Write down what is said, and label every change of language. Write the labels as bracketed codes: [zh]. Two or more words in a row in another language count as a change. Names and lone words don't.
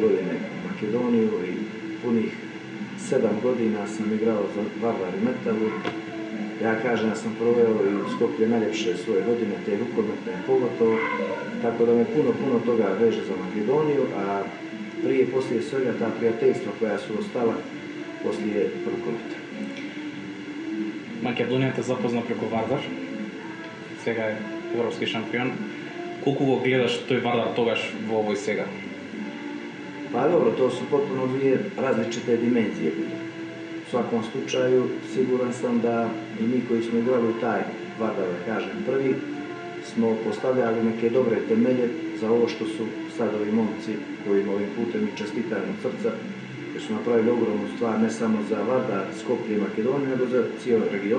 [sr] godine u Makedoniju i punih 7 godina sam igrao za Vardar i Metalu. Ja kažem da sam proveo i u Skoplje najljepše svoje godine, te rukometne pogotovo, tako da me puno toga veže za Makedoniju, a prije i poslije svega ta prijateljstva koja su ostala poslije rukometa. [mk] Македонија те запозна преку Вардар, сега е европски шампион. Колку го гледаш тој Вардар тогаш во овој сега? [sr] Pa dobro, to su potpuno dvije različite dimenzije. U svakom slučaju, siguran sam da i mi koji smo igrali u taj Vardar, da kažem, prvi, smo postavljali neke dobre temelje za ovo što su sad ovi momci kojim ovim putem i čestitam od srca, jer su napravili ogromnu stvar ne samo za Vardar, Skoplje i Makedoniju, nego za cijel region.